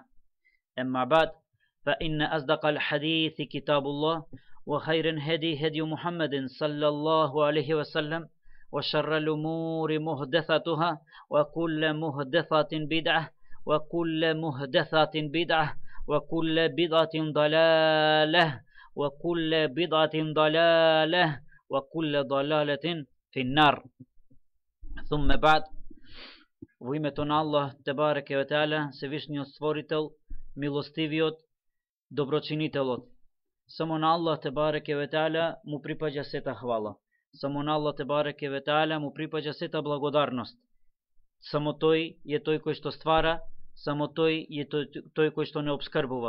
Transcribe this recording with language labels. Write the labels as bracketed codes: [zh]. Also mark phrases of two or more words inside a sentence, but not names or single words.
[ar] أما بعد، فإن أصدق الحديث كتاب الله وخير الهدي هدي محمد صلى الله عليه وسلم وشر الأمور محدثاتها وكل محدثة بدعة وكل محدثة بدعة وكل بدعة ضلالة وكل بدعة ضلالة وكل ضلالة في النار. ثم بعد. [mk] Во името на Аллах [ar] تبارك وتعالى, [mk] Всевишниот Створител, милостивиот, доброчинителот. Само на Аллах [ar] تبارك وتعالى [mk] му припаѓа сета хвала. Само на Аллах [ar] تبارك وتعالى [mk] му припаѓа сета благодарност. Само тој е тој кој што ствара, само тој е тој кој што не обскрбува.